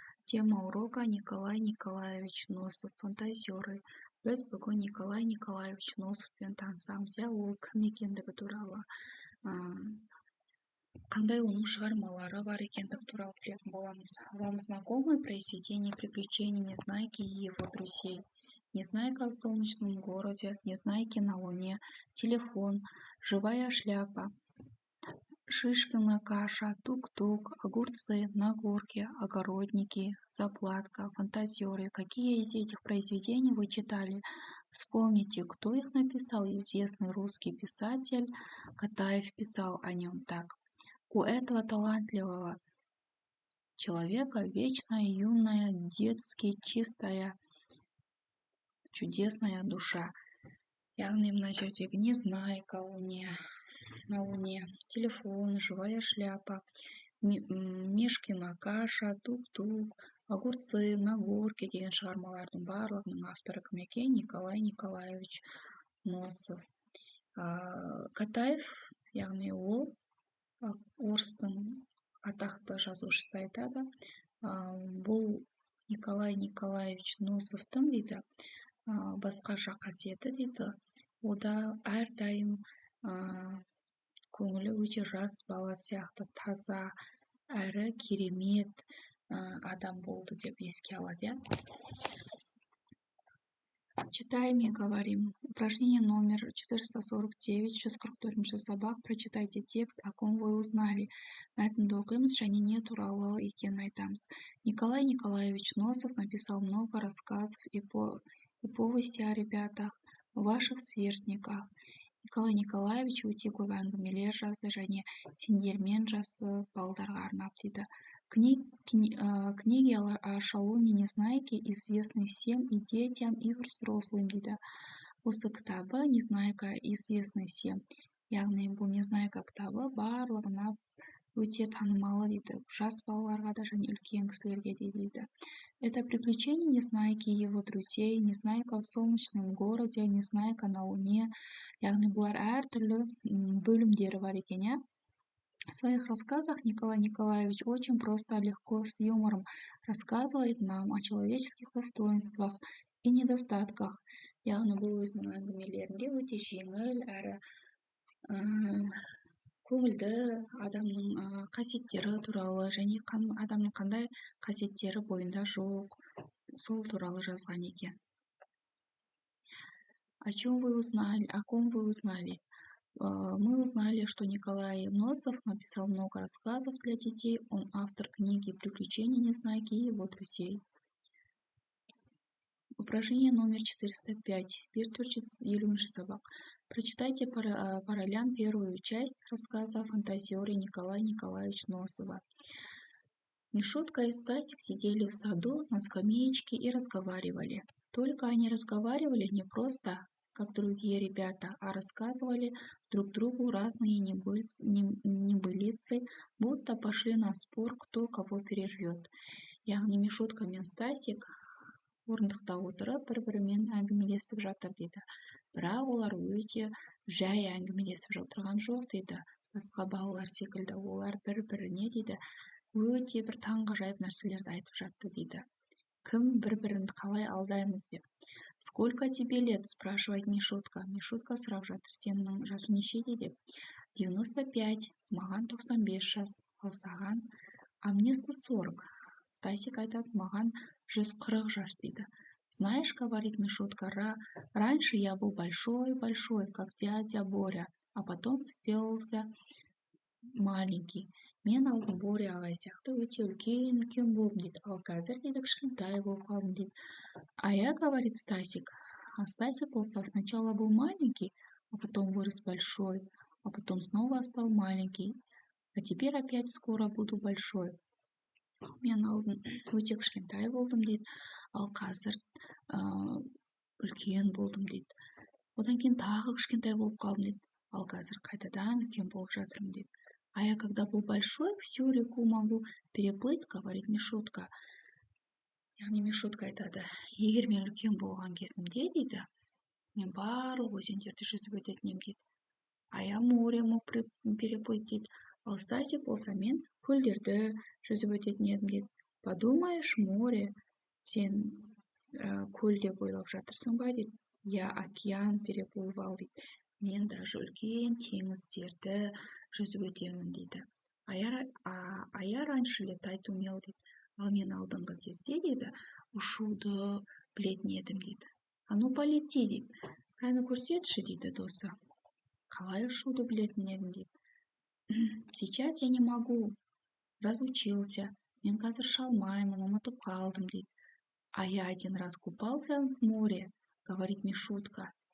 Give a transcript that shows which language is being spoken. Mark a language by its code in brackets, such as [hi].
[ru] Тема урока Николай Николаевич Носов, фантазеры. [kk] Біз бүгін Николай Николаевич Носовпен танысамыз, ол кім екендігі туралы, қандай оның шығармалары бар екендігі туралы білетін боламыз. [ru] Вам знакомы произведения приключений Незнайки и его друзей? Незнайка в солнечном городе, Незнайки на луне, телефон, живая шляпа, Шишкина каша, тук-тук, огурцы на горке, огородники, заплатка, фантазеры. Какие из этих произведений вы читали? Вспомните, кто их написал. Известный русский писатель Катаев писал о нем так. У этого талантливого человека вечная, юная, детски чистая, чудесная душа. [kk] Яғни мына жердегі Незнайка на луне, телефон, живая шляпа, Мишкина каша, тук-тук, огурцы на горке деген шығармалардың барлығының авторы кім екен? [ru] Николай Николаевич Носов. [kk] Катаев, яғни ол орыстың атақты жазушысы айтады. Бұл Николай Николаевич Носовтың дейді басқаша қасиеті дейді. Ода әрдайым көңілі өте жас бала сияқты таза әрі керемет адам болды деп еске алады. [ru] Читаем и говорим. Упражнение номер 449, 144 сабақ. Прочитайте текст, о ком вы узнали. [kk] Мәтінді оқимыз және не туралы екенін айтамыз. [ru] Николай Николаевич Носов написал много рассказов и повести о ребятах, ваших сверстниках. [kk] Николай Николаевич өте көп әңгімелер жазды және сендермен жазды балдарға арнап дейді. [ru] Книги о шалуне Незнайке известны всем и детям, и взрослым дейді. [kk] Осы кітабы Незнайка [ru] известны всем. [kk] Яғни бұл Незнайка кітабы барлығына өте танымалы дейді. Жас балаларға да және үлкен кісілерге де дейді. [ru] Это приключение Незнайки и его друзей, Незнайка в солнечном городе, Незнайка на луне. [kk] Яғни бұлар әртүрлі бөлімдері бар екен. [ru] В своих рассказах Николай Николаевич очень просто, легко, с юмором рассказывает нам о человеческих достоинствах и недостатках. [kk] Яғни бұл өзінің әңгімелерінде өте жеңіл әрі көңілді адамның қасиеттері туралы және адамның қандай қасиеттері бойында жоқ, сол туралы жазған екен. [ru] О чем вы узнали? О ком вы узнали? Мы узнали, что Николай Носов написал много рассказов для детей. Он автор книги «Приключения Незнайки и его друзей». Упражнение номер 405. 450 сабақ. Прочитайте по ролям первую часть рассказа «Фантазеры» Николая Николаевича Носова. Мишутка и Стасик сидели в саду на скамеечке и разговаривали. Только они разговаривали не просто, как другие ребята, а рассказывали друг другу разные небылицы, будто пошли на спор, кто кого перервет. [kk] Яғни Мишутка мен Стасик орындықта отырып бір-бірімен әңгімелесіп жатыр дейді. Бірақ олар өте жай әңгімелесіп отырған жоқ дейді. Басқа балалар секілді олар бір-біріне дейді өте бір таңғажайып нәрселерді айтып жатты дейді. Кім бір-бірін қалай алдаймыз деп. [ru] Сколько тебе лет? Спрашивает Мишутка. [kk] Мишутка сұрап жатыр, сенің жасың нешеде деп. 95, маған 95 жас, ал саған? [ru] А мне 140. [kk] Стасик айтады, маған 140 жас дейді. [ru] Знаешь, говорит Мишутка, раньше я был большой-большой, как дядя Боря, а потом сделался маленький. [kk] Мен алдым Боря ағай сияқты өте үлкен болдым дейді. Ал қазір дейді кішкентай болып қалдым дейді. [ru] А я, говорит Стасик, [kk] а Стасик болса [ru] сначала был маленький, а потом вырос большой, а потом снова стал маленький, а теперь опять скоро буду большой. [kk] Мен алдым өте кішкентай болдым дейді. Ал қазір үлкен болдым дейді. Одан кейін тағы кішкентай болып қалдым дейді. Ал қазір қайтадан үлкен болып жатырмын дейді. [ru] А я когда был большой, всю реку могу переплыть, говорит Мишутка. [kk] Яғни Мишутка айтады, егер мен үлкен болған кезімде дейді, мен барлық өзендерді жүзіп өтетін едім дейді. [ru] а я море мог переплыть дейді. [kk] Ал Стасик болса мен көлдерді жүзіп өтетін едім дейді. [ru] Подумаешь, море, [kk] сен көл деп ойлап жатырсың ба дейді. [ru] Я океан переплывал [kk] дейді. Мен даже үлкен теңіздерді жүзіп өтемін дейді. [ru] А я раньше летать умел [kk] дейді. Ал мен алдыңғы кезде дейді ұшуды білетін едім дейді. [ru] А ну полети [kk] дейді. Кәні көрсетші дейді досы. Қалай ұшуды білетін едім дейді. [ru] Сейчас я не могу. Разучился. [kk] Мен қазір шалмаймын, ұмытып қалдым дейді. [ru] А я один раз купался в море, говорит Мишутка.